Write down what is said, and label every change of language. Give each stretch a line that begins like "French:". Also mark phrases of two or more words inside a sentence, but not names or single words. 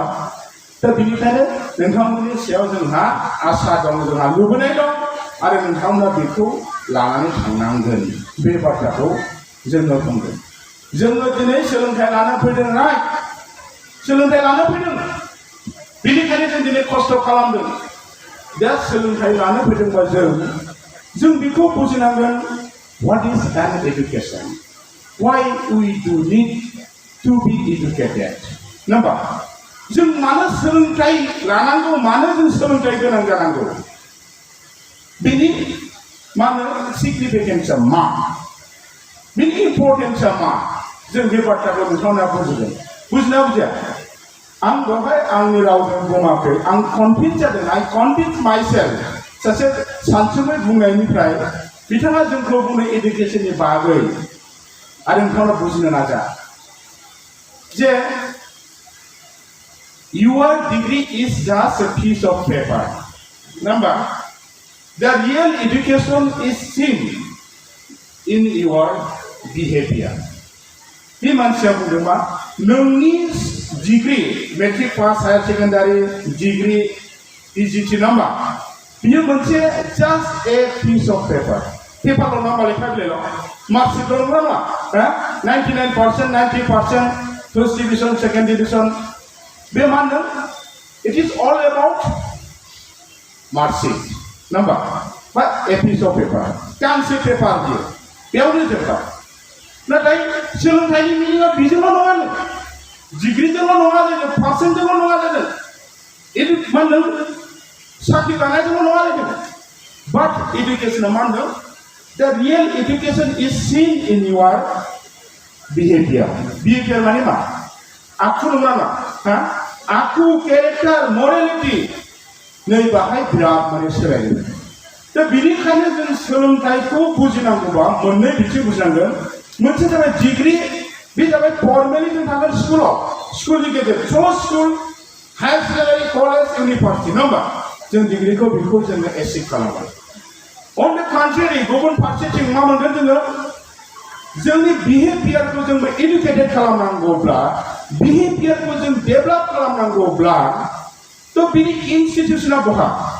Bodo: दा बिनिखायनो नोंथांमोननि सायाव जोंहा आसा दं, जोंहा लुबैनाय दं आरो नोंथांमोना बेखौ लानानै थांनांगोन. बे बाथ्राखौ जोङो बुंगोन. जोङो दिनै सोलोंथाइ लानो फैदों, राइट? सोलोंथाइ लानो फैदों. बेनिखायनो जों दिनै खस्थ' खालामदों. दा सोलोंथाइ लानो फैदोंबा जों बेखौ बुजिनांगोन.
English: What is an education? Why we do need to be educated?
Bodo: नाम्बार जों मानो सोलोंथाइ लानांगौ, मानो जों सोलोंथाइ गोनां जानांगौ, बेनि मानो सिगनिफिकेन्सआ मा, बेनि इम्परटेन्सआ मा, जों बे बाथ्राखौ नोंथांमोना बुजिगोन. बुजिना बुजिया? आं बेवहाय आंनि रावजों बुङाखै, आं कनभिन्स जादों.
English: I convince myself.
Bodo: सासे सानसुमै बुंनायनिफ्राय बिथाङा जोंखौ बुंनाय इडुकेसननि बागै आरो नोंथांमोना बुजिनो नाजा जे
English: your degree is just a piece of paper. Number, the real education is seen in your behavior.
Bodo: बे मानसिया बुंदों मा नोंनि डिग्री मेट्रिक पास
English: higher secondary
Bodo: डिग्री PGT नामा बियो मोनसे
English: just a piece of paper.
Bodo: पेपारल' नामा लेखा बिलाइल' मार्कशीटल' नङा 99% 90%
English: first division second division
Bodo: बे मा होनदों
English: it is all about marksheet number but a piece of paper
Bodo: गांसे पेपार बियो बेयावनो जोबबाय नाथाय सोलोंथाइनि मिनिङा बेजोंल' नङा डिग्रीजोंल' नङा जोङो पार्सेन्टजोंल' नङा जोङो एदु मा होनदों साख्रि लानायजोंल' नङा जोङो
English: but education
Bodo: मा होनदों
English: the real education is seen in your
Bodo: behavior माने मा आखु नङा मा आखु केरेक्टार मरेलिटी नै बाहाय बिराद माने सोलायदों दा बिनिखायनो जों सोलोंथाइखौ बुजिनांगौबा मोननै बिथिं बुजिनांगोन मोनसे जाबाय डिग्री बे जाबाय फर्मेलि जों थागोन स्कुलनि गेजेर स्कुल
English: higher secondary college university
Bodo: नङा होमबा जों डिग्रीखौ बेखौ जोङो एचिभ खालामबाय
English: on the contrary
Bodo: गुबुन फारसेथिं मा मोनगोन जोङो जोंनि बिहेभियारखौ जों एडुकेटेड खालामनांगौब्ला बिहेभियारखौ जों डेभेलप खालामनांगौब्ला तो बिनि इनस्टिट्यूशना बहा